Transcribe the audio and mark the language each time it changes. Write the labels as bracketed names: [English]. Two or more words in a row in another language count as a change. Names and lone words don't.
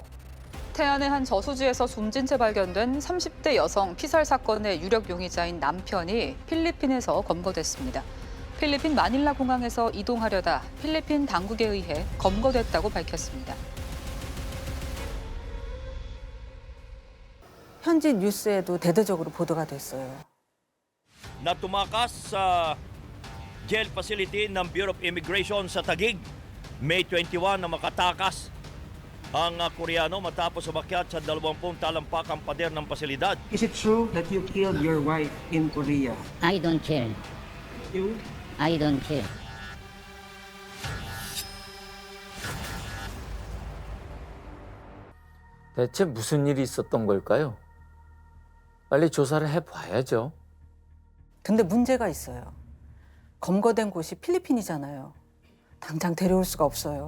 [Korean] 태안의 한 저수지에서 숨진 채 발견된 30대 여성 피살 사건의 유력 용의자인 남편이 필리핀에서 검거됐습니다. 필리핀 마닐라 공항에서 이동하려다 필리핀 당국에 의해 검거됐다고 밝혔습니다. 현지 뉴스에도 대대적으로 보도가 됐어요. [Filipino] Na tumakas sa [English] jail facility [Filipino] ng Bureau of Immigration sa Taguig. May 21 na makatakas ang Koreano matapos umakyat sa 20 talampakang pader ng pasilidad. [English] Is it true that you killed your wife in Korea? I don't care. You? I don't care. [Korean] 대체 무슨 일이 있었던 걸까요? 빨리 조사를 해봐야죠. 근데 문제가 있어요. 검거된 곳이 필리핀이잖아요. 당장 데려올 수가 없어요.